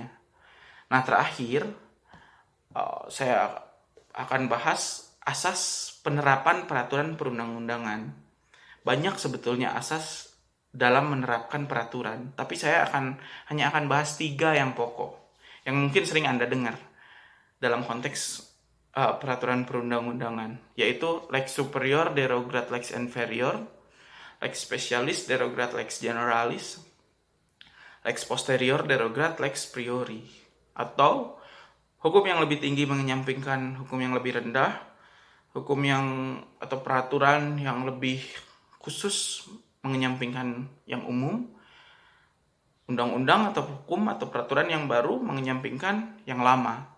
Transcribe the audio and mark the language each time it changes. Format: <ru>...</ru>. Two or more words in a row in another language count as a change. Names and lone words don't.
<id>Nah, terakhir saya akan bahas asas penerapan peraturan perundang-undangan. Banyak sebetulnya asas dalam menerapkan peraturan, tapi saya hanya akan bahas 3 yang pokok, yang mungkin sering Anda dengar dalam konteks peraturan perundang-undangan, yaitu</id> <la>lex superior derogat lex inferior, lex specialis derogat lex generalis, lex posterior derogat lex priori,</la> <id>atau hukum yang lebih tinggi menyampingkan hukum yang lebih rendah, hukum atau peraturan yang lebih khusus menyampingkan yang umum, undang-undang atau hukum atau peraturan yang baru menyampingkan yang lama.</id>